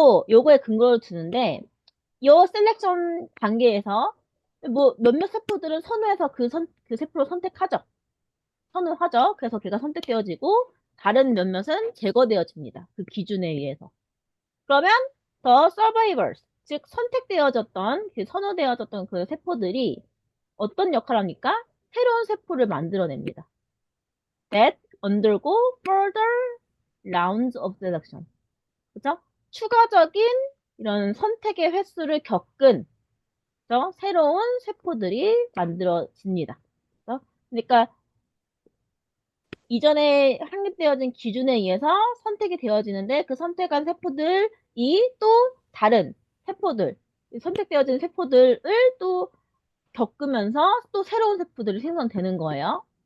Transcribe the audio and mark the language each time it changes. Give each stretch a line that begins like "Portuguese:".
Korean: 요거에 근거를 두는데, 요 셀렉션 단계에서 뭐 몇몇 세포들은 선호해서 그 세포를 선택하죠. 선호하죠. 그래서 걔가 선택되어지고 다른 몇몇은 제거되어집니다. 그 기준에 의해서. 그러면
English: the survivors,
Korean: 즉 선호되어졌던 그 세포들이 어떤 역할을 합니까? 새로운 세포를 만들어냅니다.
English: That undergo further rounds of selection.
Korean: 그죠? 추가적인 이런 선택의 횟수를 겪은 새로운 세포들이 만들어집니다. 그러니까 이전에 확립되어진 기준에 의해서 선택이 되어지는데 그 선택한 세포들이 또 다른 세포들, 선택되어진 세포들을 또 겪으면서 또 새로운 세포들이 생성되는 거예요.